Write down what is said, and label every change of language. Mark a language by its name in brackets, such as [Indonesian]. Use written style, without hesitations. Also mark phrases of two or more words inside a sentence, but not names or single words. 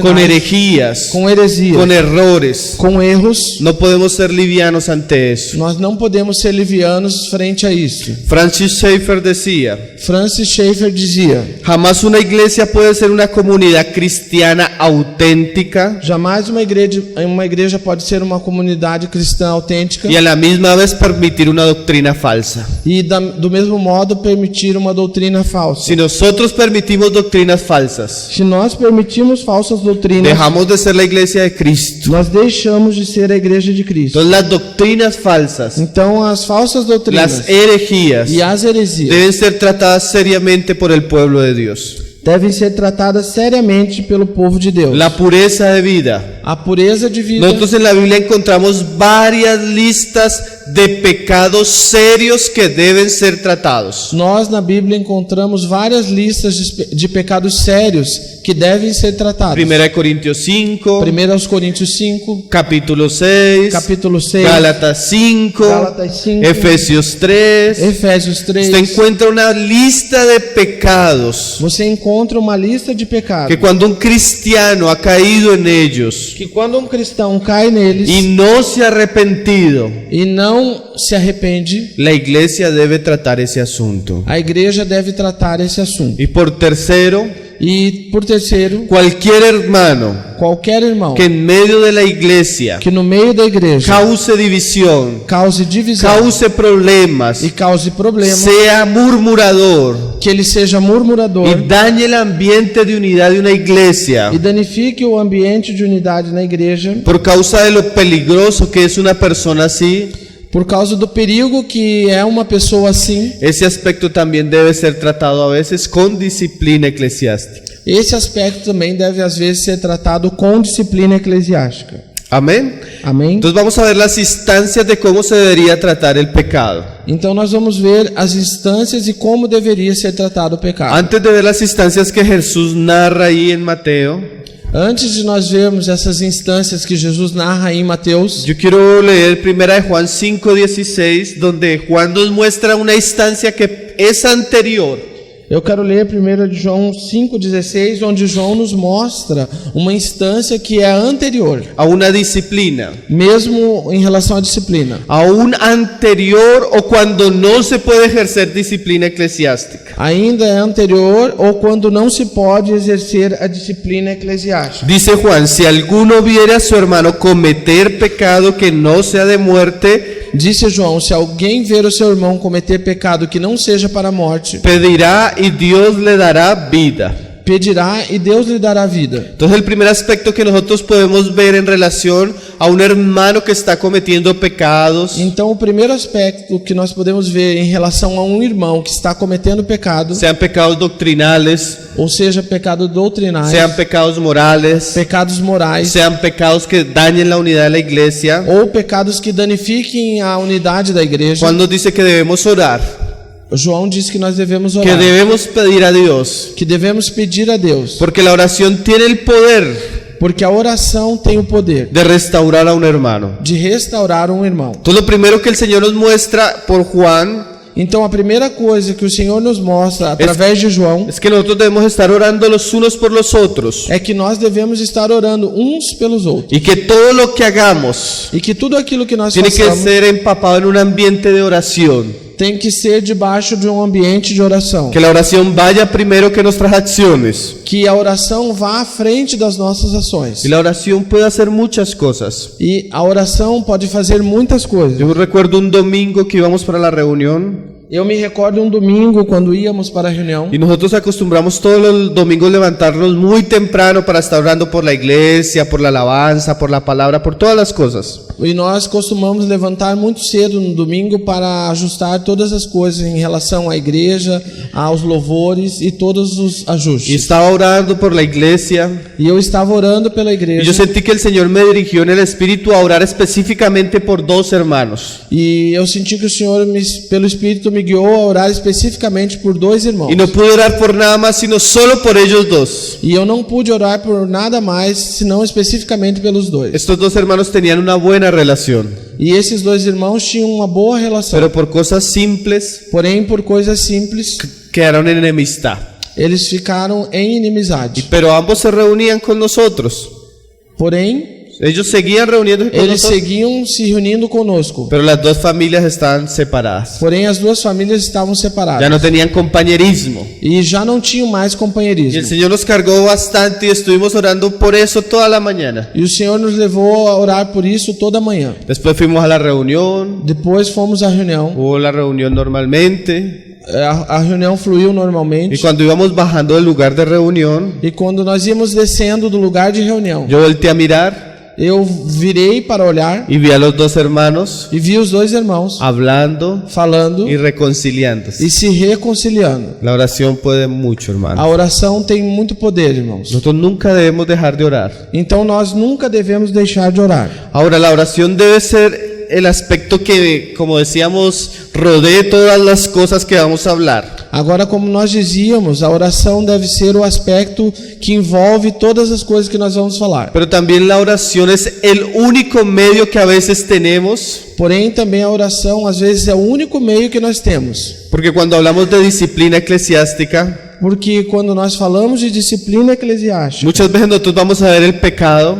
[Spanish] con herejías, [Portuguese] com heresias, [Spanish] con errores, [Portuguese] com erros, [Spanish] no podemos ser livianos ante eso. [Portuguese] nós não podemos ser livianos frente a isso. [Spanish] Francis Schaeffer decía: [Portuguese] Francis Schaeffer dizia: [Spanish] jamás una iglesia puede ser una comunidad cristiana cristiana auténtica [Portuguese] Jamais uma igreja pode ser uma comunidade cristã autêntica [Spanish] y a la misma vez permitir una doctrina falsa. [Portuguese] e do mesmo modo permitir uma doutrina falsa. [Spanish] Si nosotros permitimos doctrinas falsas, [Portuguese] Se nós permitimos falsas doutrinas, [Spanish] dejamos de ser la iglesia de Cristo. [Portuguese] nós deixamos de ser a igreja de Cristo. [Spanish] Entonces las doctrinas falsas, [Portuguese] Então as falsas doutrinas [Spanish] las herejías, [Portuguese] e as heresias [Spanish] deben ser tratadas seriamente por el pueblo de Dios. [Portuguese] devem ser tratadas seriamente pelo povo de Deus. [Spanish] La pureza de vida. [Portuguese] A pureza de vida. [Spanish] Nosotros en la Biblia encontramos varias listas de pecados serios que deben ser tratados. [Portuguese] Nós na Bíblia encontramos várias listas de pecados sérios que devem ser tratados. [Spanish] 1 Corintios 5, [Portuguese] 1 Coríntios 5, [Spanish] capítulo 6, [Portuguese] capítulo 6, [Spanish] Gálatas 5, [Portuguese] Gálatas 5, [Spanish] Efesios 3. [Portuguese] Efésios 3. [Spanish] Usted encuentra una lista de pecados [Portuguese] Você encontra uma lista de pecados [Spanish] que cuando un cristiano ha caído en ellos [Portuguese] que quando um cristão cai neles [Spanish] y no se ha arrepentido, [Portuguese] e não se arrepende, [Spanish] la iglesia debe tratar ese asunto. [Portuguese] a igreja deve tratar esse assunto. [Spanish] Y por tercero, [Portuguese] E por terceiro, [Spanish] cualquier hermano [Portuguese] qualquer irmão [Spanish] que en medio de la iglesia [Portuguese] que no meio da igreja [Spanish] cause división, [Portuguese] cause divisão [Spanish] cause problemas, [Portuguese] e cause problemas, [Spanish] sea murmurador [Portuguese] que ele seja murmurador [Spanish] y dañe el ambiente de unidad de una iglesia [Portuguese] e danifique o ambiente de unidade na igreja [Spanish] por causa de lo peligroso que es una persona así, [Portuguese] por causa do perigo que é uma pessoa assim, [Spanish] ese aspecto también debe ser tratado a veces con disciplina eclesiástica. [Portuguese] esse aspecto também deve às vezes ser tratado com disciplina eclesiástica. [Spanish] Amén. [Portuguese] Amém? [Spanish] Entonces vamos a ver las instancias de cómo se debería tratar el pecado. [Portuguese] Então nós vamos ver as instâncias e como deveria ser tratado o pecado. [Spanish] Antes de ver las instancias que Jesús narra ahí en Mateo, [Portuguese] Antes de nós vermos essas instâncias que Jesus narra em Mateus, [Spanish] yo quiero leer 1 de Juan 5:16, donde Juan nos muestra una instancia que es anterior [Portuguese] eu quero ler 1 de João 5,16, onde João nos mostra uma instância que é anterior, [Spanish] a una disciplina, [Portuguese] mesmo em relação à disciplina. [Spanish] aún anterior o cuando no se puede ejercer disciplina eclesiástica. [Portuguese] Ainda é anterior ou quando não se pode exercer a disciplina eclesiástica. [Spanish] Dice Juan, si alguno viere a su hermano cometer pecado que no sea de muerte, [Portuguese] Disse João: se alguém ver o seu irmão cometer pecado que não seja para a morte, [Spanish] pedirá y Dios le dará vida. [Portuguese] pedirá e Deus lhe dará vida. [Spanish] Entonces el primer aspecto que nosotros podemos ver en relación a un hermano que está cometiendo pecados, [Portuguese] Então, o primeiro aspecto que nós podemos ver em relação a um irmão que está cometendo pecado, [Spanish] sean pecados doctrinales, [Portuguese] ou seja, pecado doutrinais, [Spanish] sean pecados morales, [Portuguese] pecados morais, [Spanish] sean pecados que dañen la unidad de la iglesia, [Portuguese] ou pecados que danifiquem a unidade da igreja. [Spanish] Juan nos dice que debemos orar, [Portuguese] João diz que nós devemos que orar, [Spanish] debemos pedir a Dios, [Portuguese] que devemos pedir a Deus, [Spanish] porque la oración tiene el poder [Portuguese] porque a oração tem o poder [Spanish] de restaurar a un hermano. [Portuguese] de restaurar um irmão. [Spanish] Entonces lo primero que el Señor nos muestra por Juan [Portuguese] Então, a primeira coisa que o Senhor nos mostra através de João [Spanish] es que nosotros debemos estar orando los unos por los otros [Portuguese] é que nós devemos estar orando uns pelos outros [Spanish] y que todo lo que hagamos [Portuguese] e que tudo aquilo que nós [Spanish] tiene que [Portuguese] façamos [Spanish] ser empapado en un ambiente de oración. [Portuguese] tem que ser debaixo de um ambiente de oração. [Spanish] Que la oración vaya primero que nuestras acciones. [Portuguese] Que a oração vá à frente das nossas ações. [Spanish] Y la oración puede hacer muchas cosas. [Portuguese] E a oração pode fazer muitas coisas. [Spanish] Yo recuerdo un domingo que íbamos para la reunión [Portuguese] Eu me recordo um domingo quando íamos para a reunião. [Spanish] y nosotros acostumbramos todos los domingos levantarnos muy temprano para estar orando por la iglesia, por la alabanza, por la palabra, por todas las cosas. [Portuguese] E nós costumamos levantar muito cedo no domingo para ajustar todas as coisas em relação à igreja, aos louvores e todos os [Spanish] Y [Portuguese] ajustes. [Spanish] estaba orando por la iglesia [Portuguese] E eu estava orando pela [Spanish] y yo [Portuguese] igreja. [Spanish] sentí que el Señor me dirigió en el Espíritu a orar específicamente por dos hermanos. [Portuguese] E eu senti que o Senhor, pelo Espírito, me guiou a orar especificamente por dois irmãos. [Spanish] Y no pude orar por nada más, sino solo por ellos dos. [Portuguese] E eu não pude orar por nada mais, senão especificamente pelos dois. [Spanish] Estos dos hermanos tenían una buena relación, [Portuguese] E esses dois irmãos tinham uma boa relação. [Spanish] pero por cosas simples [Portuguese] Porém, por coisas simples, [Spanish] quedaron en enemistad. [Portuguese] eles ficaram em inimizade. [Spanish] Pero ambos se reunían con nosotros. [Portuguese] Porém, [Spanish] Ellos seguían reuniéndose con [Portuguese] eles [Spanish] nosotros, [Portuguese] seguiam se reunindo conosco. [Spanish] pero las dos familias estaban separadas. [Portuguese] Porém, as duas famílias estavam separadas. [Spanish] Ya no tenían compañerismo. [Portuguese] E já não tinham mais [Spanish] Y el [Portuguese] companheirismo. [Spanish] Señor nos cargó bastante y estuvimos orando por eso toda la mañana. [Portuguese] E o Senhor nos levou a orar por isso toda manhã. [Spanish] Después fuimos a la reunión, [Portuguese] Depois fomos à reunião. [Spanish] hubo la reunión normalmente. [Portuguese] A reunião fluiu [Spanish] Y [Portuguese] normalmente. [Spanish] cuando íbamos bajando del lugar de reunión, [Portuguese] E quando nós íamos descendo do lugar de reunião, [Spanish] yo volteé a mirar [Portuguese] eu virei para olhar [Spanish] y vi a los dos hermanos [Portuguese] e vi os dois irmãos [Spanish] hablando [Portuguese] falando [Spanish] y reconciliándose. [Portuguese] e se reconciliando. [Spanish] La oración puede mucho, [Portuguese] A [Spanish] hermano. [Portuguese] oração tem muito poder, irmãos. [Spanish] Nosotros nunca debemos dejar de orar. [Portuguese] Então nós nunca devemos deixar de orar. [Spanish] Ahora, la oración debe ser el aspecto que, como decíamos, rodee todas las cosas que vamos a hablar. [Portuguese] Agora, como nós dizíamos, a oração deve ser o aspecto que envolve todas as coisas que nós vamos falar. [Spanish] Pero también la oración es el único medio que a veces tenemos, [Portuguese] Porém, também a oração, às vezes, é o único meio que nós temos. [Spanish] porque cuando hablamos de disciplina eclesiástica, [Portuguese] Porque quando nós falamos de disciplina eclesiástica, [Spanish] muchas veces nosotros vamos a ver el pecado